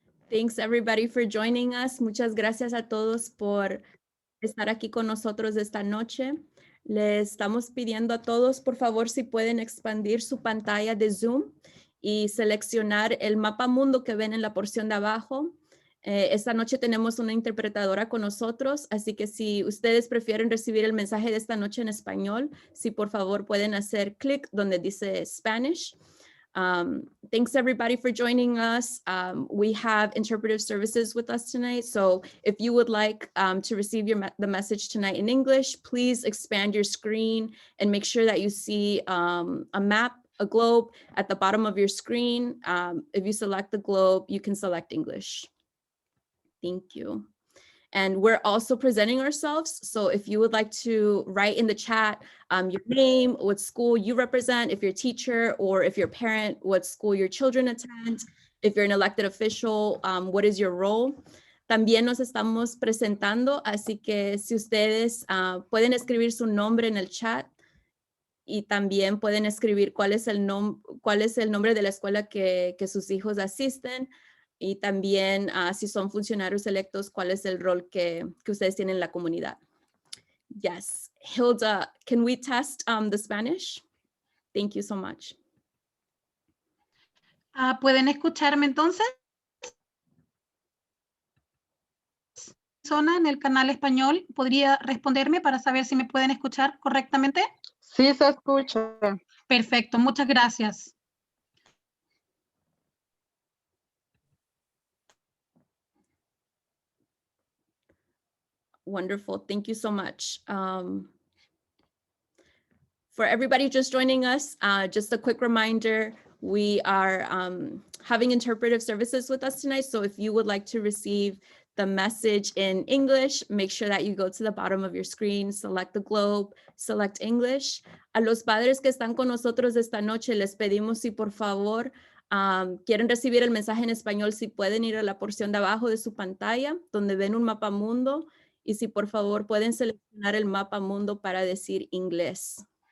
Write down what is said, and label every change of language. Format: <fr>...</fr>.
<en>Thanks everybody for joining us.</en> <es>Muchas gracias a todos por estar aquí con nosotros esta noche. Les estamos pidiendo a todos, por favor, si pueden expandir su pantalla de Zoom y seleccionar el mapa mundo que ven en la porción de abajo. Esta noche tenemos una interpretadora con nosotros, así que si ustedes prefieren recibir el mensaje de esta noche en español, si por favor pueden hacer clic donde dice Spanish.</es> <en>Thanks everybody for joining us. We have interpretive services with us tonight. So if you would like to receive the message tonight in English, please expand your screen and make sure that you see a map, a globe at the bottom of your screen. If you select the globe, you can select English. Thank you. And we're also presenting ourselves. So if you would like to write in the chat your name, what school you represent, if you're a teacher, or if you're a parent, what school your children attend, if you're an elected official, what is your role.</en> <es>También nos estamos presentando, así que si ustedes pueden escribir su nombre en el chat y también pueden escribir cuál es el nombre de la escuela que sus hijos asisten. Y también si son funcionarios electos, cuál es el rol que ustedes tienen en la comunidad.</es> <en>Yes, Hilda, can we test the Spanish? Thank you so much.</en> <es>¿Pueden escucharme entonces? ¿Persona en el canal español podría responderme para saber si me pueden escuchar correctamente? Sí, se escucha. Perfecto, muchas gracias.</es> <en>Wonderful, thank you so much. For everybody just joining us, just a quick reminder, we are having interpretive services with us tonight. So if you would like to receive the message in English, make sure that you go to the bottom of your screen, select the globe, select English.</en> <es>A los padres que están con nosotros esta noche, les pedimos si por favor quieren recibir el mensaje en español, si pueden ir a la porción de abajo de su pantalla, donde ven un mapa mundo, y si por favor pueden seleccionar el mapa mundo para decir inglés.</es>